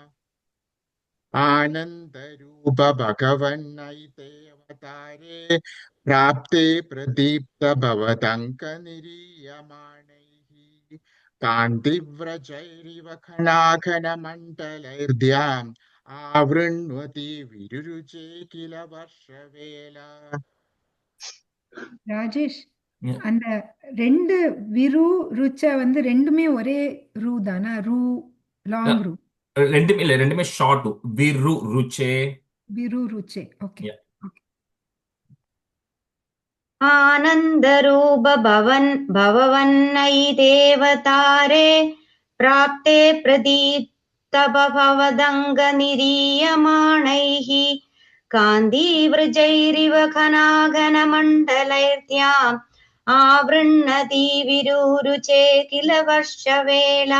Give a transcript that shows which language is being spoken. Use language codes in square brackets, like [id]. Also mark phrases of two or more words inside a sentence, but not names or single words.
[sa] आनन्दरूप भगवन्नैतेवतारे प्राप्ते प्रदीप्तभवतङ्कनिरीयमाणैः कान्तिव्रजैरिव खनाखनमण्डलैर्ध्याम् आवृण्वति विरुरुचे किल वर्षवेला. [ta] ராஜேஷ், [en] Yeah. [ta] அந்த ரெண்டு விரு ருச்ச வந்து ரெண்டுமே ஒரே ரூ தானா? ரூ லாங் ரூ. ரெண்டுமே ஷார்ட். விரு ருச்சே. விரு ருச்சே. ஓகே. [en] Yeah. [sa] आनन्दरूप भववन्नै देवतारे प्राप्ते प्रदीप्तभवदङ्गनिरीयमाणैः कान्तिव्रजैरिव घनाघनमण्डलैर्ध्याम् आवृण्वति विरुरुचे किल वर्षवेला.